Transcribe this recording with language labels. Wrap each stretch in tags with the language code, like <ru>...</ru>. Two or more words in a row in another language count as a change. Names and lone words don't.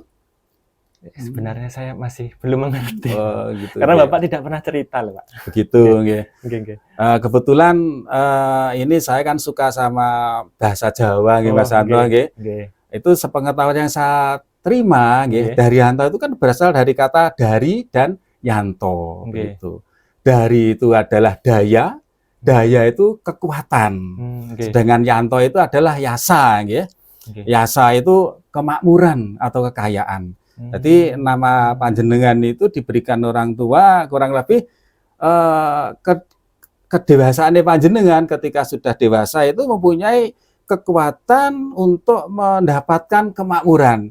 <id>Sebenarnya saya masih belum mengerti. Oh, gitu. Karena</id> <jv>nggih.</jv> <id>Bapak tidak pernah cerita loh, Pak. Begitu nggih.</id> <jv>Nggih, nggih.</jv> <id>Kebetulan ini saya kan suka sama bahasa Jawa nggih Oh, Mas Anto nggih.</id> <jv>nggih.</jv> <id>Itu sepengetahuan yang saya terima nggih,</id> <jv>Nggih.</jv> <id>Daryanto itu kan berasal dari kata dari dan yanto</id> <jv>Nggih.</jv> <id>begitu. Dari itu adalah daya, daya itu kekuatan.</id> <jv>Nggih.</jv> <id>Sedangkan yanto itu adalah yasa nggih.</id> <jv>Nggih.</jv> <id>Yasa itu kemakmuran atau kekayaan. Jadi nama panjenengan itu diberikan orang tua kurang lebih kedewasaan panjenengan ketika sudah dewasa itu mempunyai kekuatan untuk mendapatkan kemakmuran.</id>